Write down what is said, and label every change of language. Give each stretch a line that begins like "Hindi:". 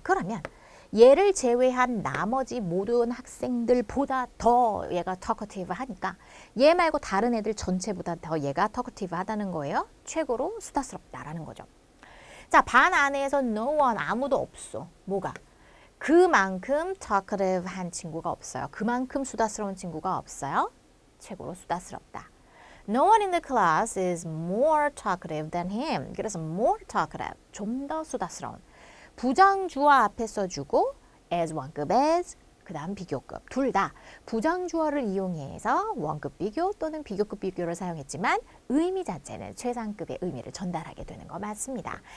Korean: 그러면 얘를 제외한 나머지 모든 학생들보다 더 얘가 talkative 하니까 얘 말고 다른 애들 전체보다 더 얘가 talkative 하다는 거예요. 최고로 수다스럽다라는 거죠. 자, 반 안에서 no one 아무도 없어. 뭐가? 그만큼 talkative 한 친구가 없어요. 그만큼 수다스러운 친구가 없어요. 최고로 수다스럽다.
English: No one in the class is more talkative than him.
Korean: 그래서 more talkative, 좀 더 수다스러운. 부정주어 앞에 써주고 as 원급 as 그 다음 비교급 둘 다 부정주어를 이용해서 원급 비교 또는 비교급 비교를 사용했지만 의미 자체는 최상급의 의미를 전달하게 되는 거 맞습니다.